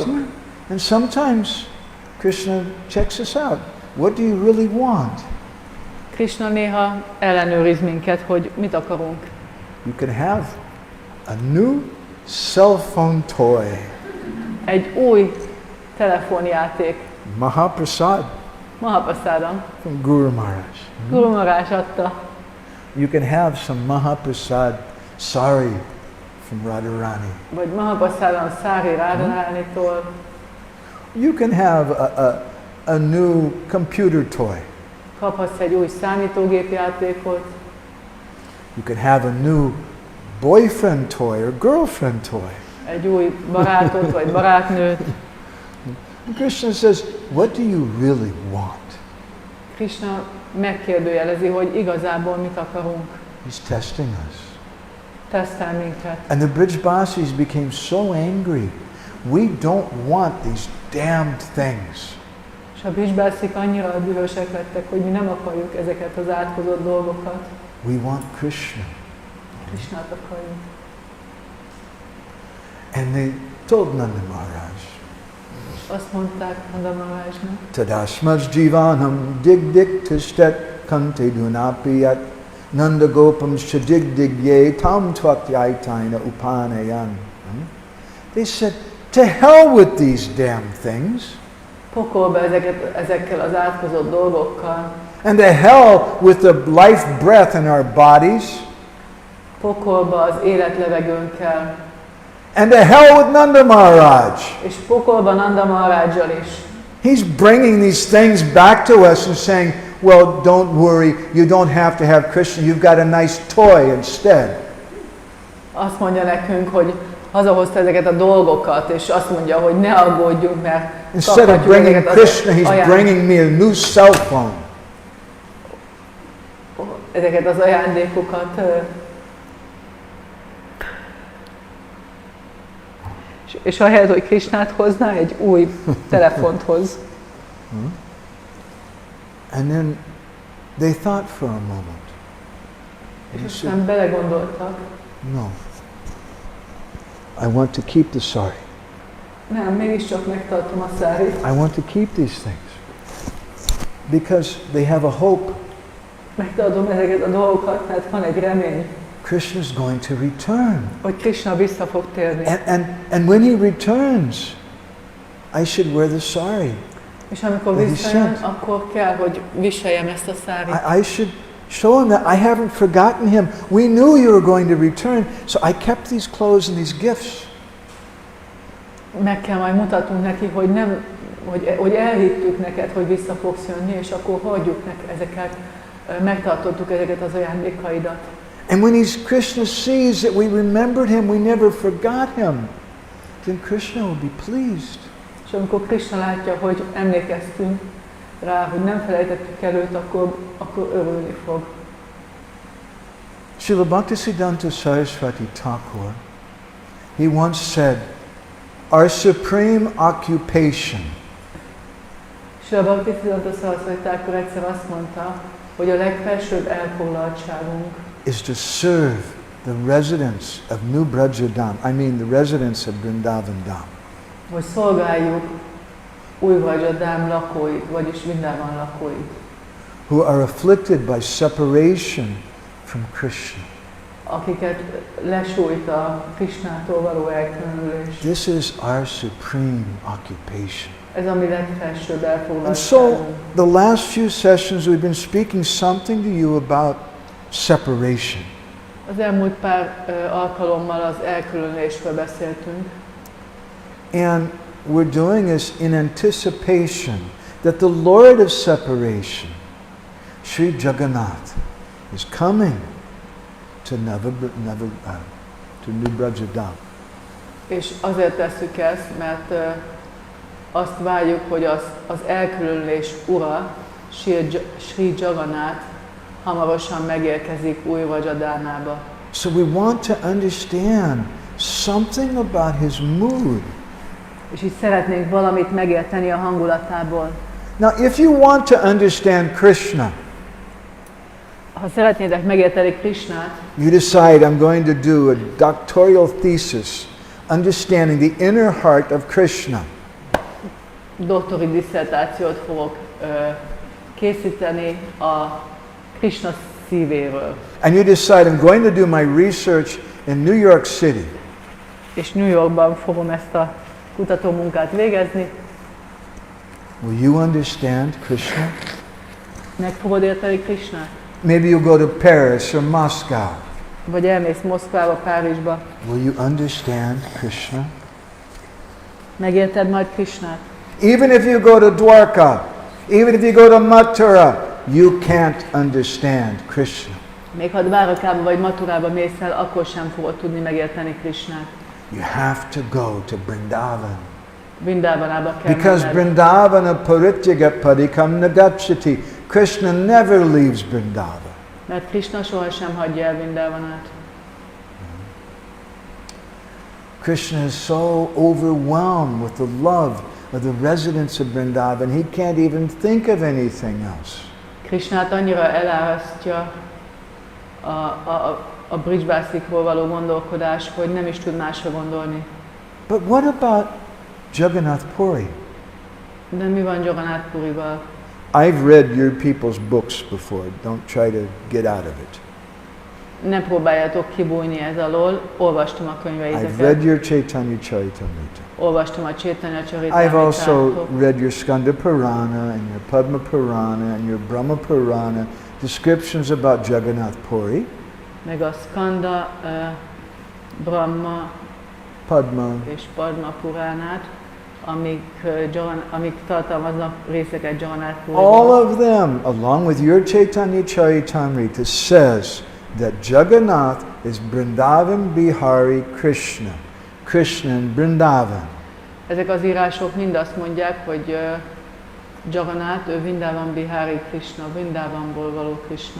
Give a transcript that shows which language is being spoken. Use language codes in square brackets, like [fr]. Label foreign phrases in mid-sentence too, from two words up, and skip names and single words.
[en] And sometimes Krishna checks us out. What do you really want? [hu] Krishna néha ellenőriz minket, hogy mit akarunk. [en] You can have a new cell phone toy. [hu] Egy új telefonjáték. [en] Mahaprasad Mahaprasadam. from Guru Maharaj. [hu] Guru Maharaj adta. [en] You can have some Mahaprasad sari from Radharani. [hu] Vagy Mahaprasadam Szári Radharánitól. [en] You can have a new computer toy. [hu] Kaphatsz egy új számítógépjátékot. [en] You can have a new boyfriend toy or girlfriend toy. [hu] Egy új barátot vagy barátnőt. [en] Krishna says, what do you really want? [hu] Krishna megkérdőjelezi, hogy igazából mit akarunk. [en] He's testing us. [hu] Tesztel minket. [en] And the Brijbasis became so angry. We don't want these damned things. [hu] És a Brijbászik annyira dühösek lettek, hogy mi nem akarjuk ezeket az átkozott dolgokat. [en] We want Krishna. [hu] Krishnát akarjuk. [en] And they told Nanda Maharaj, [hu] Azt mondták Nanda Maharajnak, [sa] Tadasmaj jivanam dig dig tishtet kante dunapiyat Nanda gopam shadig dig ye tam tvakyaytaina upanayan. [en] They said, to hell with these damn things. [hu] pokolba ezekkel az átkozott dolgokkal, [en] And to hell with the life breath in our bodies. [hu] pokolba az életlevegőnkkel, [en] And to hell with Nanda Maharaj. [hu] és pokolba Nanda Maharajjal is. [en] He's bringing these things back to us and saying, well, don't worry, you don't have to have Krishna, you've got a nice toy instead. [hu] Azt mondja nekünk, hogy hazahozta ezeket a dolgokat, és azt mondja, hogy ne aggódjunk, mert [en] Instead of bringing Krishna, he's bringing me a new cell phone. [hu] Ezeket az ajándékokat. És ahelyett, hogy Krishnát hozná, egy új telefont hoz. [en] And then they thought for a moment. [hu] És [en] They said, [hu] aztán belegondoltak. [en] no, I want to keep the sari. [hu] Nem, mégiscsak megtartom a szárit. [en] I want to keep these things. Because they have a hope. [hu] Megtartom ezeket a dolgokat, mert van egy remény, [en] Krishna is going to return. [hu] hogy Krishna vissza fog térni. [en] And when he returns, I should wear the sari. [hu] És amikor visszajön, akkor kell, hogy viseljem ezt a szárit. [en] I should show him that I haven't forgotten him. We knew you were going to return, so I kept these clothes and these gifts. [hu] Meg kell majd mutatnunk neki, hogy nem, hogy elhittük neked, hogy vissza fogsz jönni, és akkor hagyjuk ezeket, megtartottuk ezeket az ajándékaidat. [en] And when Krishna sees that we remembered him, we never forgot him, then Krishna will be pleased. [hu] És amikor Krishna látja, hogy emlékeztünk rá, hogy nem felejtettük el őt, akkor örülni fog. [en] Srila Bhaktisiddhanta Saraswati Thakur, he once said, our supreme occupation [hu] Srila Bhaktisiddhanta Saraswati Thakur egyszer azt mondta, hogy a legfelsőbb elfoglaltságunk [en] is to serve the residents of New Brajadam, I mean the residents of Vrindavan Dham. [hu] Hogy szolgáljuk új Vrajadám lakóit, vagyis Vrindavan lakóit, [en] who are afflicted by separation from Krishna. [hu] akiket lesújt a Krishnától való elkülönülés. [en] This is our supreme occupation. [hu] Ez a mi legfelsőbb [en] And so, [hu] elfoglaltságunk. [en] the last few sessions we've been speaking something to you about separation. [hu] Az elmúlt pár alkalommal az elkülönülésről beszéltünk, [en] And we're doing this in anticipation that the Lord of separation, Sri Jagannath, is coming to New Brajadam. [hu] És azért tesszük ezt, mert azt várjuk, hogy az elkülönülés ura, Sri Jagannath hamarosan megérkezik új Vajradánába. [en] So we want to understand something about his mood. [hu] És így szeretnénk valamit megérteni a hangulatából. [en] Now, if you want to understand Krishna, [hu] Ha szeretnétek megérteni Krishnát, [en] you decide I'm going to do a doctoral thesis understanding the inner heart of Krishna. [hu] doktori disszertációt fogok készíteni a Krishna szívéről. [en] And you decide I'm going to do my research in New York City. [hu] És New Yorkban fogom ezt a kutatómunkát végezni. [en] Will you understand Krishna? [hu] Meg fogod érteni Krishnát? [en] Maybe you'll go to Paris or Moscow. [hu] Vagy elmész Moszkvába, Párizsba. [en] Will you understand Krishna? [hu] Megérted majd Krishnát? [en] Even if you go to Dwarka, even if you go to Mathura, you can't understand Krishna. [hu] Még ha Dvárakába vagy Maturába mész el, akkor sem fogod tudni megérteni Krishnát. [en] You have to go to Vrindavan. [hu] Vrindavanába kell [en] Because [hu] menned. [sa] Vrindavana parityaga padikam nagachati. [en] Krishna never leaves Vrindavan. [hu] Mert Krishna sohasem hagyja el Vrindavanát. [en] Krishna is so overwhelmed with the love of the residents of Vrindavan, he can't even think of anything else. [hu] Krishnát annyira elárasztja a Bridgebászikról való gondolkodás, hogy nem is tud másra gondolni. [en] But what about Jagannath Puri? [hu] De mi van Jagannath Purival? [en] I've read your people's books before. Don't try to get out of it. [hu] Ne próbáljátok kibújni ez alól, olvastam a [en] I've [hu] könyveiteket. [en] read your Chaitanya Charitamrita. [hu] Olvastam a Chaitanya [en] I've also [hu] Charitamritát. [en] read your Skanda Purana and your Padma Purana and your Brahma Purana, descriptions about Jagannath Puri, [hu] Meg a Skanda, Brahma Padma, és Padma Puránát, amik tartalmaznak részeket Jagannath [en] all [hu] Puriból. [en] of them, along with your Chaitanya Charitamrita, says that Jagannath is Vrindavan Bihari Krishna. Krishna in Vrindavan. [hu] Ezek az írások mind azt mondják, hogy Jagannath, ő Vrindavan Bihari Krishna, Vrindavanból való Krishna.